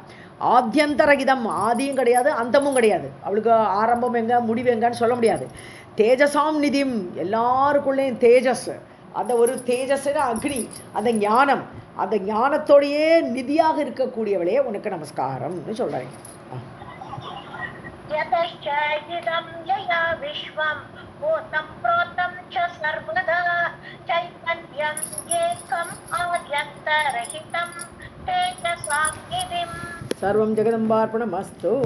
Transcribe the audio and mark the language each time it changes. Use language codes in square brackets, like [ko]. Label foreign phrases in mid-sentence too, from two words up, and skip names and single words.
[ta] ஆத்தியந்தரகிதம், ஆதியும் கிடையாது அந்தமும் கிடையாது. அவளுக்கு ஆரம்பம் எங்க முடிவு எங்கன்னு சொல்ல முடியாது. [sa] तेजसां निधिम्, [ta] எல்லாருக்குள்ளேயும் தேஜஸ், அந்த ஒரு தேஜஸ் அக்னி, அந்த ஞானம், அந்த ஞானத்தோடையே நிதியாக இருக்கக்கூடியவளே உனக்கு நமஸ்காரம்னு சொல்றாங்க. [sa] यतश्चैदं यया विश्वं भूतं प्रोतं च सर्वदा चैतन्यं एकम् आद्यन्तरहितं तेजसां निधिम्. सर्वं जगदम्बार्पणमस्तु.